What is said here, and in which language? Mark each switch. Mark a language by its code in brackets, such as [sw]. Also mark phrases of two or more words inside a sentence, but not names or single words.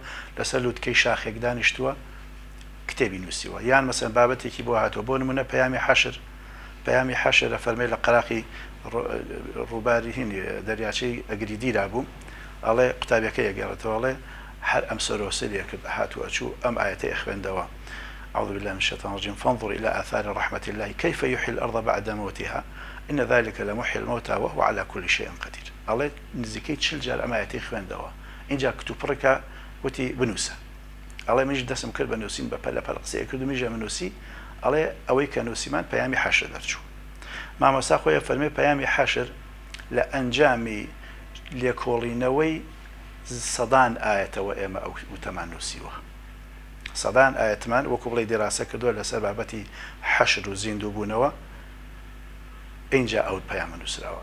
[ckb] لەسەر لووتکەی شاخێک دانیشتووە کتێبی نووسیوە، یان مەسەن بابەتێکی بۆ هاتووە، بۆ نمونە پەیامی حەشر ئەفەرمێ لە قەراقی ڕووباری هین دەریاچەی ئەگریدیرا بوو، ئەڵێ قوتابیەکەی ئەگەڕێتەوە، ئەڵێ هەر ئەم سەرۆسەریە کرد هاتووە چوو ئەم ئاەتەی خوێندەوە [ar] أعوذ بالله من الشيطان الرجيم فانظر إلى آثار رحمة الله كيف يحيي الأرض بعد موتها إن ذلك لمحيي الموتى وهو على كل شيء قدير. [ckb] الله نزكي 40 جار أم آياتي خوێندەوە، اینجا کتوپڕێکە وتی بنووسە، ئەڵێ منیش دەستم کرد بە نووسین بە پەلە قسەیە کرد و میژە منووسی، ئەڵێ ئەوەی کە نووسیمان پەیامی حەشر دەرچوو. مامۆستا خۆی فەرمێ پەیامی حەشر لە ئەنجامی لێکۆڵینەوەی سەدان ئاەتەوە ئێمە ئەو وتەمان نووسیوە، سەدان ئاەتمان وەکو بڵێ دیراسە کردووە لەسەر بابەتی حەشر و زیندوو بوونەوە، اینجا ئەو پەیامە نووسراوە.